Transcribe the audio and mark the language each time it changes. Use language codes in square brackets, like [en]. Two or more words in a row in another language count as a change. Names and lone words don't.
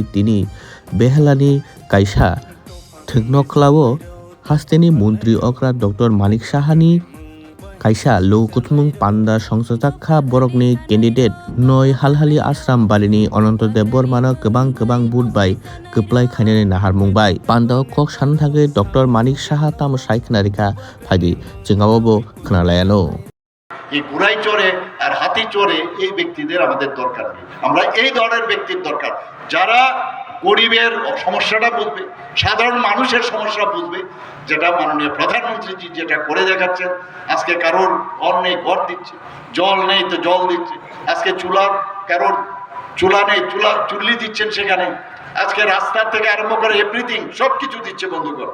[trp] दिनै बेहेलानि कायसा थोगनखलावो हास्तेनि मन्त्रि अग्रा डक्टर मानिक साहानि कायसा लौकुथमुं पान्डा संसदाखा बरकनि केन्डिडेट नय हालहालि आश्राम बारिनि अनन्त देब बर्मानो गोबां बुधबाय गोप्लाय खायनो नाहारमुंबाय पान्डा कक सान थाखै डक्टर मानिक साहा ताम सायखनारिखा फायदि जोंगावबो खोनालायानो [bn] এই ঘোড়াই চড়ে আর হাতি চড়ে এই ব্যক্তিদের আমাদের দরকার নেই। আমরা এই ধরনের ব্যক্তির দরকার যারা গরিবের সমস্যাটা বুঝবে, সাধারণ মানুষের সমস্যা বুঝবে, যেটা মাননীয় প্রধানমন্ত্রীজি যেটা করে দেখাচ্ছেন। আজকে কারোর ঘর নেই, ঘর দিচ্ছে, জল নেই তো জল দিচ্ছে, আজকে কারোর চুলা নেই, চুল্লি দিচ্ছেন সেখানে, আজকে রাস্তা থেকে আরম্ভ করে এভরিথিং সব কিছু দিচ্ছে বন্ধুগণ।